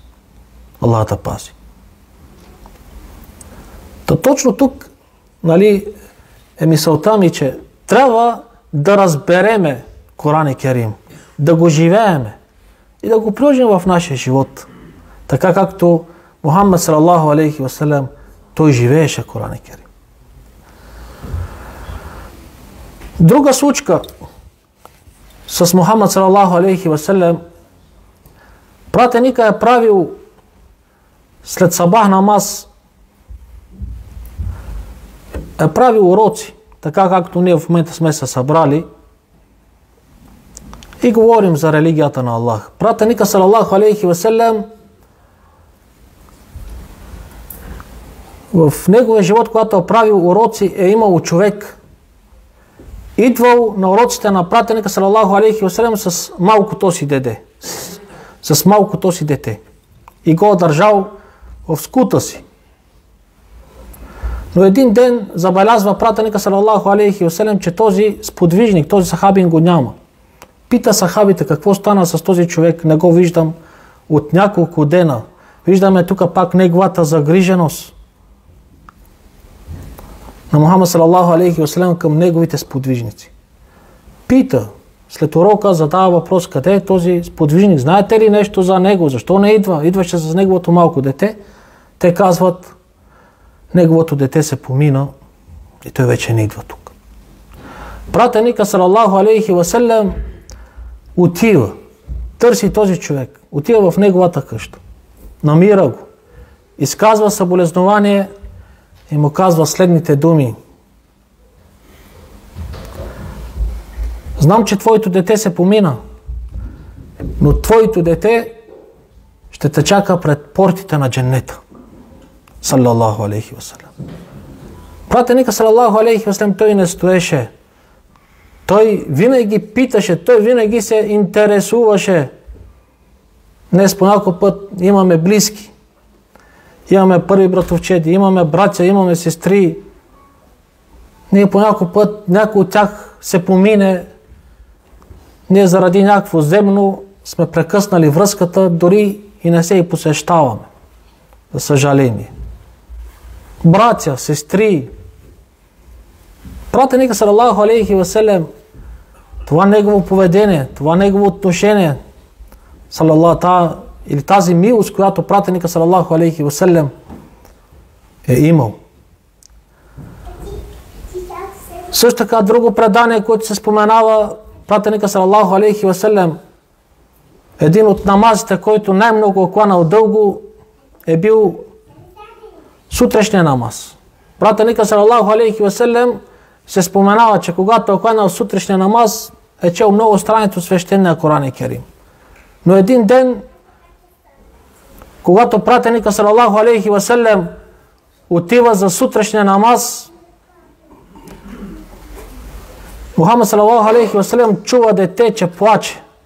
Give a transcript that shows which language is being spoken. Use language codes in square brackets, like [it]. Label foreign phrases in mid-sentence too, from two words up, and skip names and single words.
[bg] Аллах да пази. Точно тук, е мисълта ми, че трябва да разбереме [ar] قرآن كريم, [bg] да го живееме и да го приложим в нашия живот. Така както Мухаммад [ar] صلى الله عليه وسلم, [bg] той живееше [ar] قرآن كريم. [bg] Друга случка с Мухаммад [ar] صلى الله عليه وسلم, [bg] пратеника е правил след сабах намаз, е правил уроци, така както ние в момента сме се събрали и говорим за религията на Аллах. Пратеника [ar] صلى الله عليه وسلم, [bg] в неговия живот, когато е правил уроци, е имал човек, идвал на уроците на пратеника [ar] صلى الله عليه وسلم [bg] с малкото си дете. С малкото си дете. И го държал в скута си. Но един ден забелязва пратеника [ar] صلى الله عليه وسلم, [bg] че този сподвижник, този сахабин го няма. Пита сахабите какво стана с този човек, не го виждам от няколко дена. Виждаме тук пак неговата загриженост на Мухаммад [ar] صلى الله عليه وسلم [bg] към неговите сподвижници. Пита, след урока задава въпрос, къде е този сподвижник, знаете ли нещо за него, защо не идва? Идваше с неговото малко дете. Те казват, неговото дете се помина и той вече не идва тук. Пратеника [ar] صلى الله عليه وسلم [bg] отива, търси този човек, отива в неговата къща, намира го, изказва съболезнование и му казва следните думи. Знам, че твоето дете се помина, но твоето дете ще те чака пред портите на дженнета. [ar] صلى الله عليه وسلم. [bg] Пратеника [ar] صلى الله عليه وسلم, [bg] той не стоеше. Той винаги питаше, той винаги се интересуваше. Днес по някой път имаме близки. Имаме първи братовчеди, имаме братя, имаме сестри. Ние по някой път, някой от тях се помине, ние заради някакво земно сме прекъснали връзката, дори и не се и посещаваме. За съжаление. Братя, сестри. Пратеника [ar] صلى الله عليه وسلم, [bg] това негово поведение, това негово отношение, или тази милост, която пратеника [ar] صلى الله عليه وسلم [bg] е имал. Също така друго предание, което се споменава, пратеника [ar] صلى الله عليه وسلم, [bg] един от намазите, който най-много е кланал дълго, е бил сутрешния намаз. Пратеника [ar] صلى الله عليه وسلم [bg] се споменава, че когато е кланал сутрешния намаз, е чел много страници от свещения [ar] قرآن كريم. [bg] Но един ден, когато пратеника [ar] صلى الله عليه وسلم [bg] отива за сутрешния намаз, Мухаммад [ar] صلى الله عليه وسلم [bg] чува дете, че плаче.